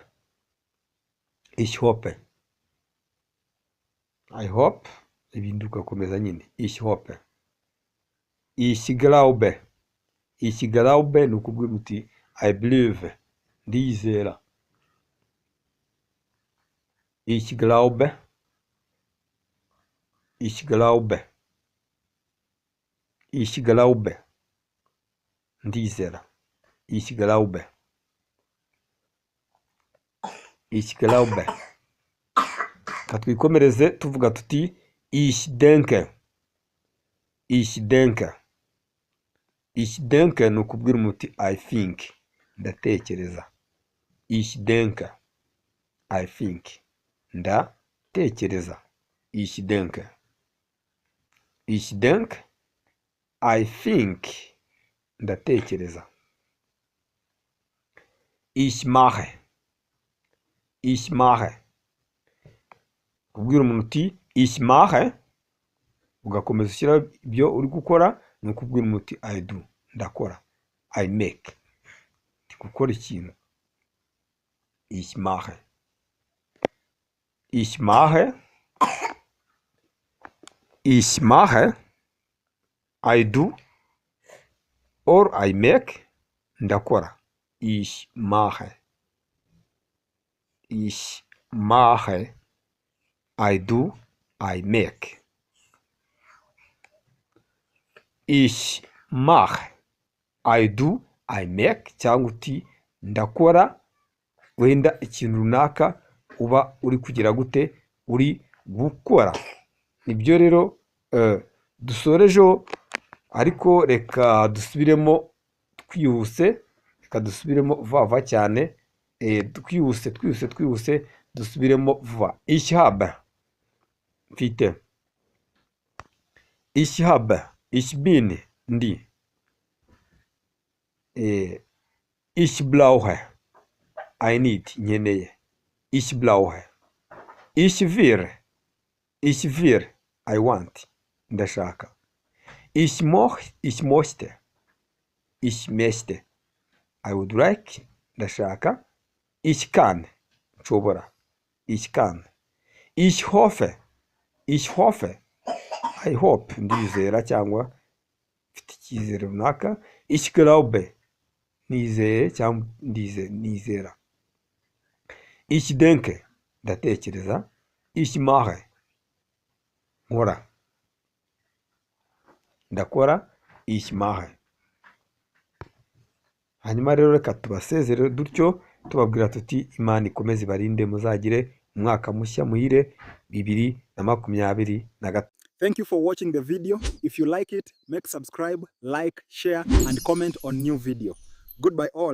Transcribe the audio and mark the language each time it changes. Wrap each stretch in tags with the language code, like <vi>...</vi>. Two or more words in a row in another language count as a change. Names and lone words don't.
<en>Ich hope, I hope,</en> <rw>ibindi ugakomeza nyine.</rw> <en>Ich hope.</en> <de>Ich glaube</de> <rw>ni ukubwira uti</rw> <en>I believe,</en> <rw>ndizera.</rw> <de>Ich glaube, ndizera. Ich glaube.</de> <rw>katwikomereze tuvuga tuti</rw> <de>ich denke. Ich denke. Ich denke</de> <rw>ni ukubwira umuti</rw> <en>I think.</en> <rw>Ndatekereza.</rw> <de>Ich denke.</de> <en>I think.</en> <rw>Ndatekereza.</rw> <de>Ich denke. Ich denke.</de> <en>I think.</en> <rw>Ndatekereza.</rw> <de>Ich mache. Ich mache.</de> <rw>Kubwira umuntu uti</rw> <de>ich mache,</de> <rw>ugakomeza ushyiraho ibyo uri gukora, ni ukubwira umuntu uti</rw> <en>I do.</en> <rw>Ndakora.</rw> <en>I make.</en> <rw>Gukora ikintu.</rw> <de>Ich mache. Ich mache. Ich mache.</de> <en>I do. Or I make.</en> <rw>Ndakora.</rw> <de>Ich mache. Ich mache.</de> <en>I do. I make.</en> <de>Ich mache.</de> <en>I do. I make.</en> <rw>Cyangwa uti ndakora, wenda ikintu runaka uba uri kugira gute, uri gukora. Nibyo rero dusorejeho, ariko reka dusubiremo twihuse, reka dusubiremo vuba cyane, twihuse dusubiremo vuba.</rw> <de>Ich habe. Mfite. Ich habe. Ich bin. Ndi. Ich brauche.</de> <en>I need.</en> <rw>Nkeneye.</rw> <de>Ich brauche. Ich will. Ich will.</de> <en>I want.</en> <rw>Ndashaka.</rw> <de>Ich möchte. Ich möchte.</de> <en>I would like.</en> <rw>Ndashaka.</rw> <de>Ich kann. Nshobora. Ich kann. Ich hoffe. Ich hoffe.</de> <en>I hope.</en> <rw>Ndizera cyangwa mfite icyizere runaka.</rw> <de>Ich glaube.</de> <rw>Nizeye cyangwa nizera.</rw> <de>Ich denke. Ndatekereza. Ich mache.</de> <rw>Nkora. Ndakora.</rw> <de>Ich mache.</de> <rw>Hanyuma rero reka tubasezere dutyo tubabwira tuti Imana ikomeze ibarinde, muzagire umwaka mushya muhire 2023.</rw> <en>Thank you for watching the video. If you like it, make subscribe, like, share, and comment on new video.</en>